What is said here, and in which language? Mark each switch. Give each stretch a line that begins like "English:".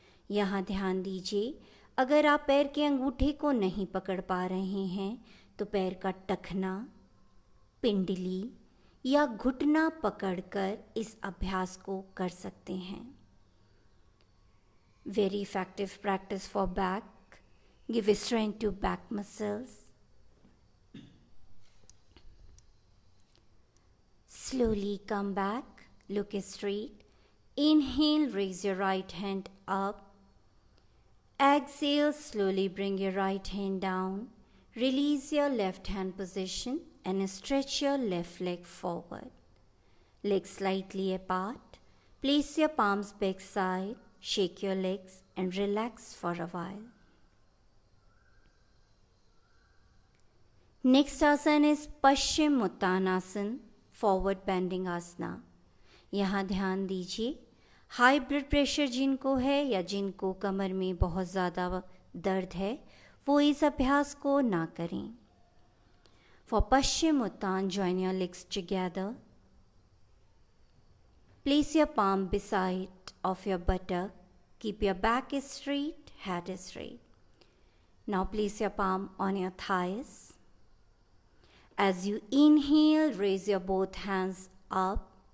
Hindi: यहाँ ध्यान दीजिए, अगर आप पैर के अंगूठे को नहीं पकड़ पा रहे हैं तो पैर का टखना, पिंडली या घुटना पकड़कर इस अभ्यास को कर सकते हैं.
English: Very effective practice for back. Give strength to back muscles. Slowly come back, look straight. Inhale, raise your right hand up. Exhale, slowly bring your right hand down. Release your left hand position and stretch your left leg forward. Legs slightly apart. Place your palms back side. Shake your legs and relax for a while. Next asana is Paschim Uttanasana, forward bending asana.
Hindi: यहाँ ध्यान दीजिए, high blood pressure जिनको है या जिनको कमर में बहुत ज़्यादा दर्द है वो इस अभ्यास को ना करें.
English: For Paschim Uttan, join your legs together. Place your palm beside of your buttock. Keep your back straight, head straight. Now place your palm on your thighs. As you inhale, raise your both hands up.